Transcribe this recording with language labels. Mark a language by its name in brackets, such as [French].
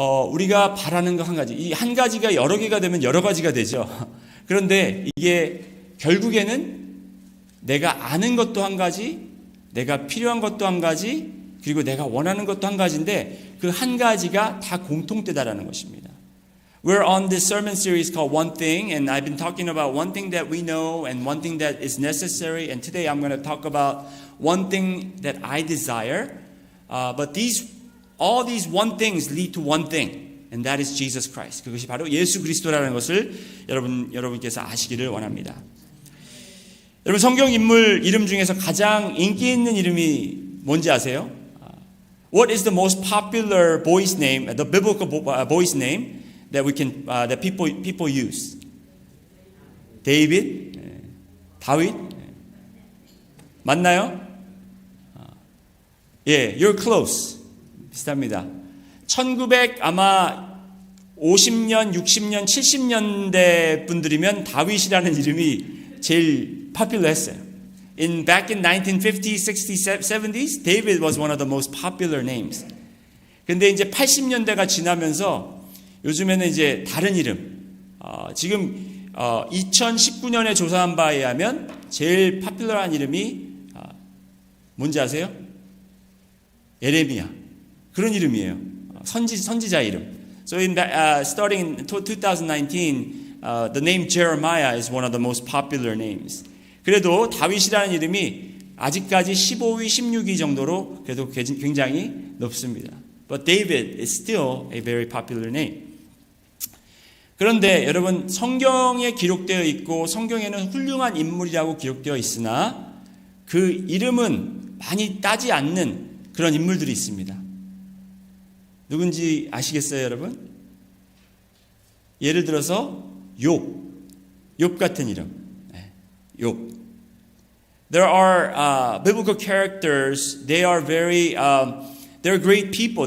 [Korean] 우리가 바라는 것 한 가지, 이 한 가지가 여러 개가 되면 여러 가지가 되죠. 그런데 이게 결국에는 내가 아는 것도 한 가지, 내가 필요한 것도 한 가지, 그리고 내가 원하는 것도 한 가지인데 그 한 가지가 다 공통되다라는 것입니다. [English] We're on this sermon series called One Thing, and I've been talking about one thing that we know and one thing that is necessary, and today I'm going to talk about one thing that I desire, but all these one things lead to one thing, and that is Jesus Christ. [Korean] 그것이 바로 예수 그리스도라는 것을 여러분께서 아시기를 원합니다. 여러분, 성경 인물 이름 중에서 가장 인기 있는 이름이 뭔지 아세요? [English] What is the most popular boy's name, the biblical boy's name that that people use? [Korean] 데이빗? 다윗? 맞나요? [English] You're close. [Korean] 비슷합니다. 1900 아마 50년, 60년, 70년대 분들이면 다윗이라는 이름이 제일 popular했어요. [English] Back in 1950s, 60s, 70s, David was one of the most popular names. [Korean] 근데 이제 80년대가 지나면서 요즘에는 이제 다른 이름. 지금 2019년에 조사한 바에 의하면 제일 파퓰러한 이름이 뭔지 아세요? 예레미야. 그런 이름이에요. 선지자 이름. [English] So starting in 2019, the name Jeremiah is one of the most popular names. [Korean] 그래도 다윗이라는 이름이 아직까지 15위, 16위 정도로 그래도 굉장히 높습니다. [English] But David is still a very popular name. [Korean] 그런데 여러분, 성경에 기록되어 있고 성경에는 훌륭한 인물이라고 기록되어 있으나 그 이름은 많이 따지 않는 그런 인물들이 있습니다. 누군지 아시겠어요, 여러분? 예를 들어서 욥 같은 이름. 욥. [English] There are biblical characters. They are they're great people.